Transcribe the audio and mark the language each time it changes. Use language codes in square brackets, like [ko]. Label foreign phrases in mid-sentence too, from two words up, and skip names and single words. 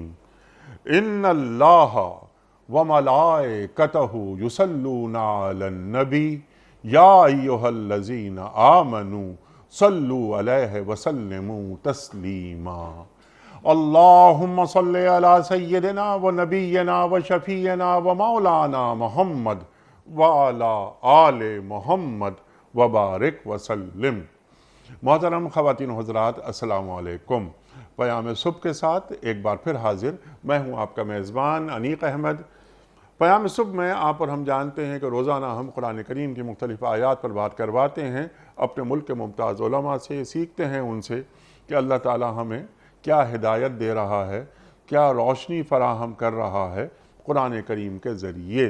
[ar] ان اللہ وملائکتہ یصلون علی النبی یا ایہا الذین آمنوا صلوا علیہ وسلموا تسلیما اللہم صلی علی سیدنا و نبینا و شفیعنا و مولانا محمد وعلی آل محمد وبارک وسلم۔ [ur] محترم خواتین و حضرات، [ar] السلام علیکم۔ [ur] پیام صبح کے ساتھ ایک بار پھر حاضر میں ہوں آپ کا میزبان انیق احمد۔ پیام صبح میں آپ اور ہم جانتے ہیں کہ روزانہ ہم قرآن کریم کی مختلف آیات پر بات کرواتے ہیں، اپنے ملک کے ممتاز علماء سے سیکھتے ہیں ان سے کہ اللہ تعالی ہمیں کیا ہدایت دے رہا ہے، کیا روشنی فراہم کر رہا ہے قرآن کریم کے ذریعے۔